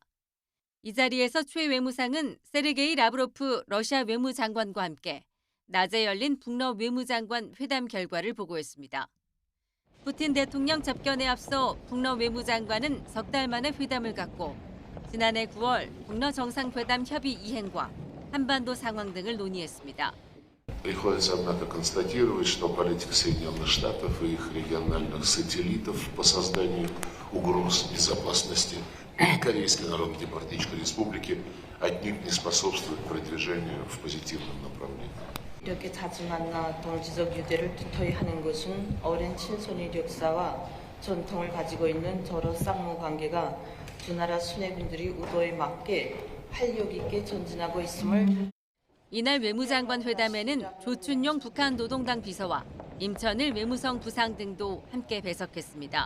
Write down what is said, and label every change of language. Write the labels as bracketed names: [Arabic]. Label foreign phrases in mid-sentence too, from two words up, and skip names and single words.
[Korean] 이 자리에서 최 외무상은 세르게이 라브로프 러시아 외무장관과 함께 낮에 열린 북러 외무장관 회담 결과를 보고했습니다. 푸틴 대통령 접견에 앞서 북러 외무장관은 석 달 만에 회담을 갖고 지난해 9월 북러 정상회담 협의 이행과 한반도 상황 등을 논의했습니다. [Russian] Приходится, однако, констатировать, что политика Соединенных Штатов и их региональных сателлитов по созданию угроз безопасности Корейской Народно-Демократической Республики отнюдь не способствует продвижению в позитивном направлении. [Korean] 이렇게 자주 만나 동지적 유대를 두터이 하는 것은 오랜 친손일 역사와 전통을 가지고 있는 저로 쌍무 관계가 두 나라 수뇌군들이 의도에 맞게 활력 있게 전진하고 있음을. 이날 외무장관 회담에는 조춘용 북한 노동당 비서와 임천일 외무성 부상 등도 함께 배석했습니다.